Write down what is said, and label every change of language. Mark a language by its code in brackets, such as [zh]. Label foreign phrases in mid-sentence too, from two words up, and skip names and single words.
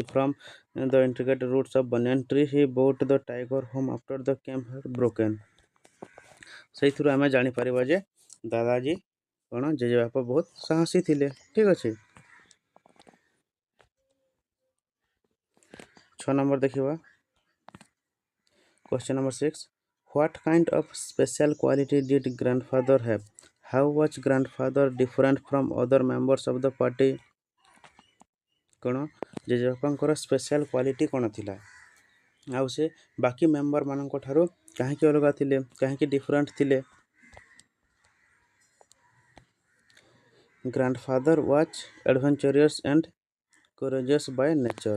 [en] From the intricate roots of banyan tree he brought the tiger home after the camp had broken. [or] ସେଇଥିରୁ ଆମେ ଜାଣିପାରିବା ଯେ ଦାଦାଜୀ କ'ଣ, ଜେଜେବାପା ବହୁତ ସାହସୀ ଥିଲେ। ଠିକ୍ ଅଛି। 6 ନମ୍ବର ଦେଖିବା। [en] Question number 6. What kind of special quality did grandfather have? How was grandfather different from other members of the party? [or] କ'ଣ, ଜେଜେବାପାଙ୍କର [en] special quality [or] କ'ଣ ଥିଲା ଆଉ ସେ ବାକି ମେମ୍ବରମାନଙ୍କ ଠାରୁ କାହିଁକି ଅଲଗା ଥିଲେ, କାହିଁକି ଡିଫରେଣ୍ଟ ଥିଲେ? [en] Grandfather was adventurous and courageous by nature.